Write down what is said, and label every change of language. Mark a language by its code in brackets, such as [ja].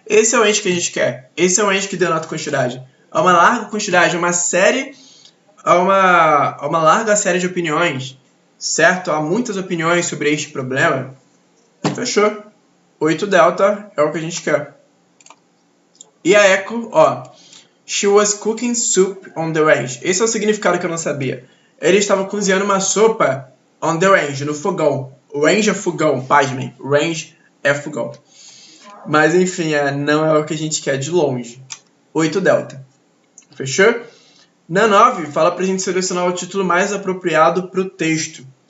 [pt] Esse é o range que a gente quer. Esse é o range que denota quantidade. Há uma larga quantidade, há uma larga série de opiniões, certo? Há muitas opiniões sobre este problema. Fechou? 8 delta é o que a gente quer. E a echo, ó. [en] She was cooking soup on the range. [pt] Esse é o significado que eu não sabia. Ele estava cozinhando uma sopa [en] on the range, [pt] no fogão. Range é fogão, pasmem. Range é fogão. Mas enfim, não é o que a gente quer de longe. 8 delta. Fechou? Na 9, fala pra gente selecionar o título mais apropriado pro texto.